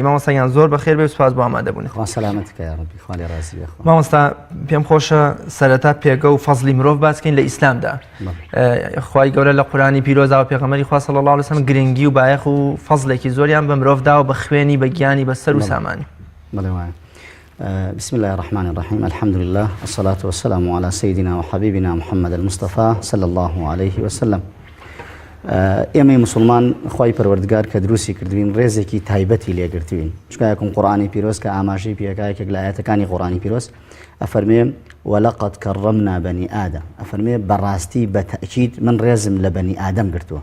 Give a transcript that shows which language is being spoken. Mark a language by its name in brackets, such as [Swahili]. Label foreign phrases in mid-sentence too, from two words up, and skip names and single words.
[Central Kurdish] مامۆستایان زۆر بەخێر بێ و سوپاس بۆ ئامادەبوونی. خوا سەلامەتکە یا ڕەبی، خوا لێ ڕازی بێ. مامۆستا پێم خۆشە سەرەتا پێگە و فەزلی مرۆڤ باسکەین لە ئیسلامدا. خوای گەورە لە قورئانی پیرۆزا و پێغەمبەری خوا [Arabic] صلی الله علیه و سلم [Central Kurdish] گرنگی و بایەخ و فەزلێکی زۆریان بە مرۆڤ داوە بە خوێنی بە گیانی بە سەر و سامانی. [Arabic] بسم الله الرحمن الرحيم. الحمد لله والصلاة والسلام على سيدنا وحبيبنا محمد المصطفى صلى الله عليه وسلم. [Central Kurdish] ئێمەی مسلمان خۆی پەروەردگار کە دروستی کردوین ڕێزێکی تایبەتی لێگرتوین، چونکە یەکەم قورئانی پیرۆز کە ئاماژەی پێکایەکێک لە ئاەتەکانی قورئانی پیرۆز ئەفەرمێ [Arabic] وەلەقەد کەڕەمنا بەنی ئادەم، [Central Kurdish] ئەفەرمێ بەڕاستی بە تەئکید من ڕێزم لە بەنی ئادەم گرتووە.